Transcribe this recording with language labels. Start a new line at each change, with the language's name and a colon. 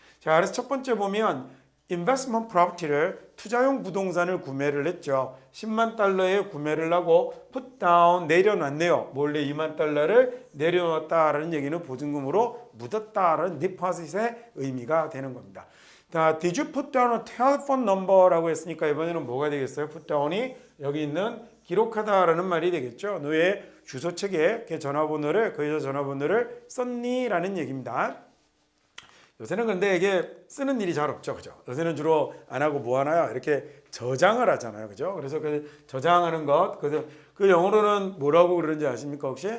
Korean: 자, 그래서 첫 번째 보면 investment property를 투자용 부동산을 구매를 했죠. 10만 달러에 구매를 하고 put down 내려놨네요. 몰래 2만 달러를 내려놨다라는 얘기는 보증금으로 묻었다라는 deposit의 의미가 되는 겁니다.
English: 자, did you put down a telephone number라고 했으니까
Korean: 이번에는 뭐가 되겠어요? put down이 여기 있는 기록하다라는 말이 되겠죠. 너의 주소책에 그 전화번호를 그 여자 전화번호를 썼니? 라는 얘기입니다. 요새는 근데 이게 쓰는 일이 잘 없죠. 그죠? 요새는 주로 안 하고 뭐 하나요? 이렇게 저장을 하잖아요. 그죠? 그래서 그 저장하는 것, 그 영어로는 뭐라고 그러는지 아십니까? 혹시?